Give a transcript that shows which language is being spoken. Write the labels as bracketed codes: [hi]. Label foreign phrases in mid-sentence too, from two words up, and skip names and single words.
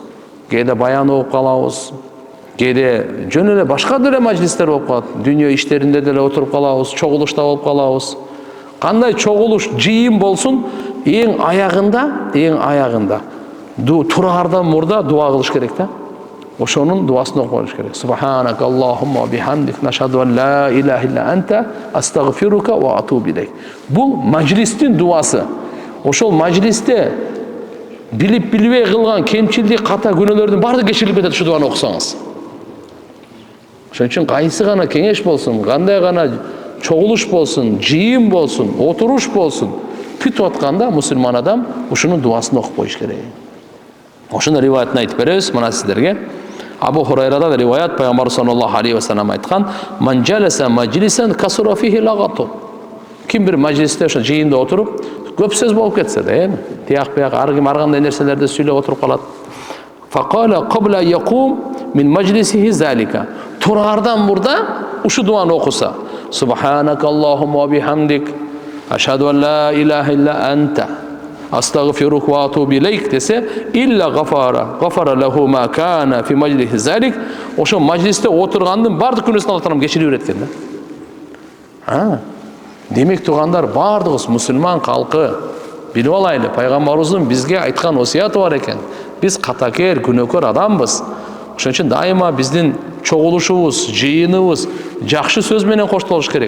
[ky] Кээде баян окуп калабыз. Кээде жөн эле башка деле маджлистер болуп калат. Дүйнө иштеринде деле отуруп калабыз, чогулушта болуп калабыз. Кандай чогулуш, жыйын болсун, эң аягында тураардан мурда дуа кылыш керек да. Ошонун дуасын окуп алыш керек. [ar] سبحانك اللهم وبحمدك أشهد أن لا إله إلا أنت أستغفرك وأتوب إليك. [ky] Бул маджлистин дуасы. Ошол маджлисте билип билбей кылган кемчилдик, ката күнөөлөрдүн баары кечирилип кетет ушу дуаны окусаңыз. Ошон үчүн кайсы гана кеңеш болсун, кандай гана чогулуш болсун, жыйын болсун, отуруш болсун, бүтүп атканда мусулман адам ушунун дуасын окуп коюш керек. Ошону риваятын айтып беребиз мына сиздерге. Абу Хурайрадан риваят, Пайгамбар [ar] صلى الله عليه وسلم [ky] айткан: [ar] "من جلس مجلسا كثر فيه لغطه." [ky] Ким бир маджлисте ошо жыйында отуруп, көп сөз болуп кетсе да, эми тияк бияк ар кандай нерселерди сүйлөп отуруп калат. [ar] فقال قبل يقوم من مجلسه ذلك. [ky] Тураардан мурда ушу дуаны окуса: [ar] "سبحانك اللهم وبحمدك أشهد أن لا إله إلا أنت أستغفرك وأتوب إليك" десе, إلا غفر له ما كان في مجلسه ذلك. [ky] Ошо маджлисте отургандын бардык күнөөсүн Алла таалам кечирип берет экен да. Демек тугандар, бардыгыбыз мусулман калкы билип алайлы, пайгамбарыбыздын бизге айткан осуяты бар экен. Биз катакер, күнөөкөр адамбыз. Ошон үчүн дайыма биздин чогулушубуз, жыйыныбыз жакшы сөз менен коштолуш керек.